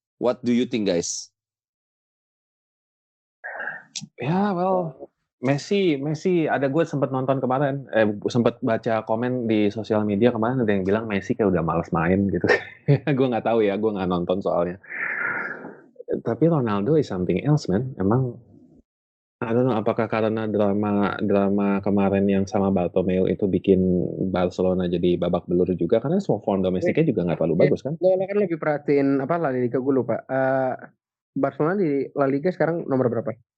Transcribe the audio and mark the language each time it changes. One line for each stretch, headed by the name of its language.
English: What do you think, guys?
Indonesian: Ya, well, Messi ada, gue sempat nonton kemarin, sempat baca komen di sosial media kemarin, ada yang bilang Messi kayak udah malas main gitu. Gue nggak tahu ya, gue nggak nonton soalnya.
English: Tapi Ronaldo is something else, man.
Indonesian: Emang
English: I don't know,
Indonesian: apakah karena drama kemarin yang sama Bartomeu itu bikin Barcelona jadi babak belur juga, karena semua form domestiknya juga nggak terlalu bagus kan? Lo kan lebih perhatiin apa La Liga, gue lupa. Barcelona di La Liga sekarang nomor berapa?